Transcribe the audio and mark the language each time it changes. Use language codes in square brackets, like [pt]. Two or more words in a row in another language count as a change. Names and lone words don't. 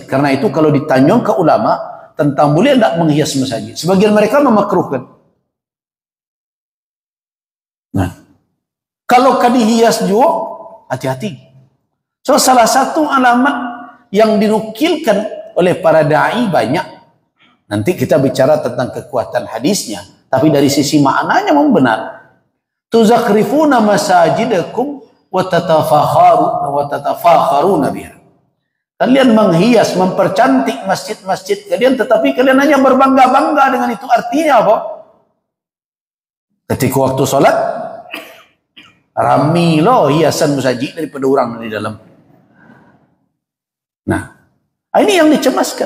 [id] Karena itu kalau ditanya ke ulama tentang boleh tidak menghias masjid, sebagian mereka memakruhkan. Nah, Kalau kadi hias juga, hati-hati. So salah satu alamat yang dinukilkan oleh para da'i banyak. Nanti kita bicara tentang kekuatan hadisnya, tapi dari sisi maknanya memang benar. [ar] تزخرفون مساجدكم وتتفاخرون بها. [id] Kalian menghias, mempercantik masjid-masjid kalian, tetapi kalian hanya berbangga-bangga dengan itu. Artinya apa? Ketika waktu sholat, rami loh hiasan masjid daripada orang di dalam. Nah, ini yang dicemaskan.